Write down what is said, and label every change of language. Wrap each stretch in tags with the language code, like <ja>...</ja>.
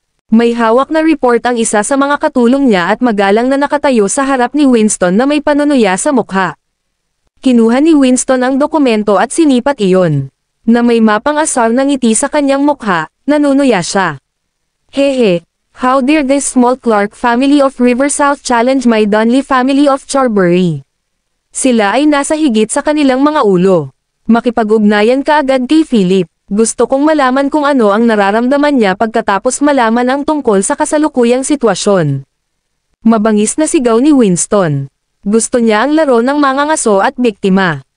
<tl>May hawak na report ang isa sa mga katulong niya at magalang na nakatayo sa harap ni Winston na may panunuya sa mukha. Kinuha ni Winston ang dokumento at sinipat iyon. Na may mapang asar na ngiti sa kanyang mukha, nanunuya siya. Hehe.</tl> <en>How dare this small Clark family of River South challenge my Donley family of Charbury?</en> <tl>Sila ay nasa higit sa kanilang mga ulo. Makipag-ugnayan ka agad kay Philip. Gusto kong malaman kung ano ang nararamdaman niya pagkatapos malaman ang tungkol sa kasalukuyang sitwasyon. Mabangis na sigaw ni Winston. Gusto niya ang laro ng mga ngaso at biktima.</tl>